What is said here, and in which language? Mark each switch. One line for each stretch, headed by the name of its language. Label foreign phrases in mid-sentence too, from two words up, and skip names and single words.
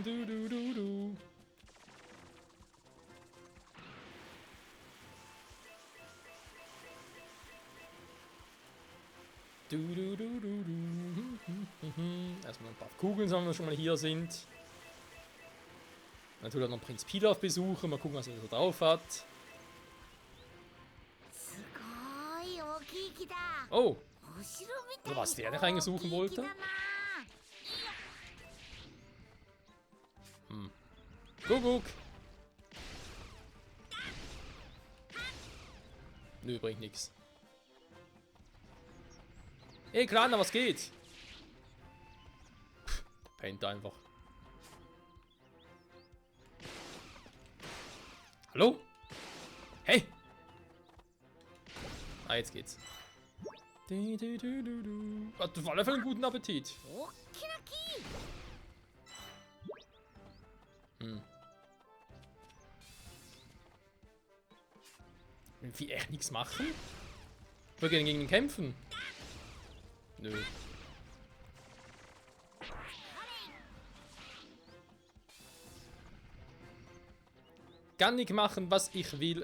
German: Du, du, du, du. Du, du, du, du, du. Erstmal ein paar Kugeln sammeln, wenn wir schon mal hier sind. Natürlich noch Prinz Pilaf besuchen. Mal gucken, was er so drauf hat.
Japanese: すごい大きい木だ。 Oh, お城みたいに
German: was der da reingesuchen
Japanese: 大きい木
German: wollte.
Japanese: だな。
German: Kuckuck. Nö, bringt nix. Ey, Kleiner, was geht? Pff, pennt einfach. Hallo? Hey! Ah, jetzt geht's. Du, du, du, du, du. Hat auf alle Fälle einen guten Appetit.
Japanese: 大きな木。
German: Wie echt nichts machen? Wir gehen gegen ihn kämpfen. Nö. Kann nicht machen, was ich will.